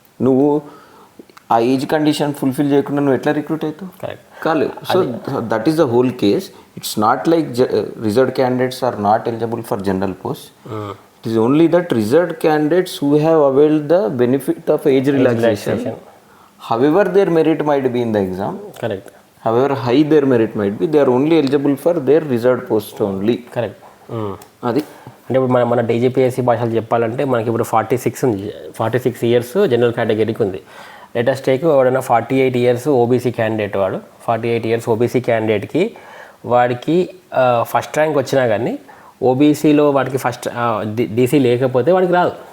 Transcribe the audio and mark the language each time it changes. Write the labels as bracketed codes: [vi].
[te] నువ్వు ఆ age condition fulfil చేయకుండా నువ్వు ఎట్లా రిక్రూట్ అవుతావు? కాలేదు. [en] So that is the whole case. It's not like reserved candidates are not eligible for general post. It is only that reserved candidates who have availed the benefit of age relaxation. However their merit might be in the exam. Correct. However high their merit might be, they are only eligible for their reserved post only. Correct. [te] అది అంటే ఇప్పుడు మన DGPSC భాషలు చెప్పాలంటే మనకి ఇప్పుడు 46 ఉంది. 46 years general కేటగిరీకి ఉంది. లెటెస్ట్ టేక్ ఎవడైనా 48 years ఓబీసీ క్యాండిడేట్, వాడు 48 years ఓబీసీ క్యాండిడేట్కి వాడికి ఫస్ట్ ర్యాంక్ వచ్చినా కానీ ఓబీసీలో వాడికి ఫస్ట్ డీసీ లేకపోతే వాడికి రాదు.